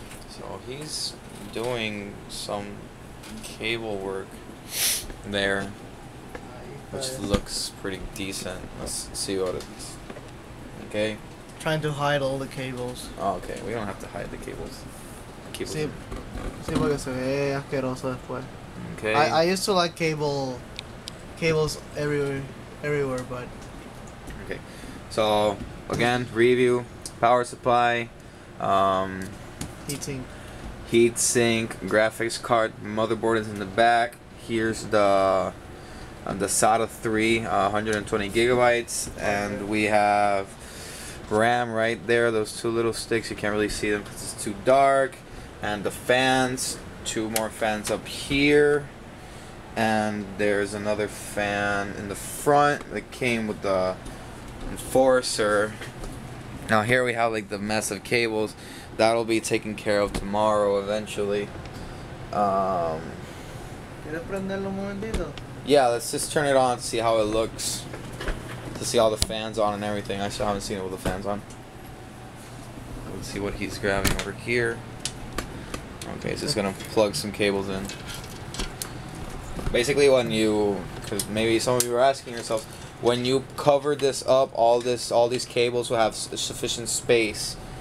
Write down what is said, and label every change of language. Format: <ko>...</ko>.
<en>So he's doing some cable work there, which looks pretty decent. Let's see what it's. Okay. Trying to hide all the cables. Oh, okay. We don't have to hide the cables.</en> <es>Sí, sí, porque se ve asqueroso después.</es> <en>Okay. I used to like cables everywhere, but Okay. So again, review, power supply, heatsink. heat sink, graphics card, motherboard is in the back. Here's the SATA 3, 120 gigabytes, and we have ram right there. Those two little sticks, you can't really see them because it's too dark. And the fans, 2 more fans up here. And there's another fan in the front that came with the Enforcer. Now here we have like the mess of cables. That'll be taken care of tomorrow eventually.</en> <es>¿Quieres prenderlo un momentito?</es> <en>Yeah, let's just turn it on to see how it looks. To see all the fans on and everything. I still haven't seen it with the fans on. Let's see what he's grabbing over here. Okay, so it's gonna plug some cables in. Basically, when you, because maybe some of you are asking yourselves, when you cover this up, all these cables will have sufficient space.</en>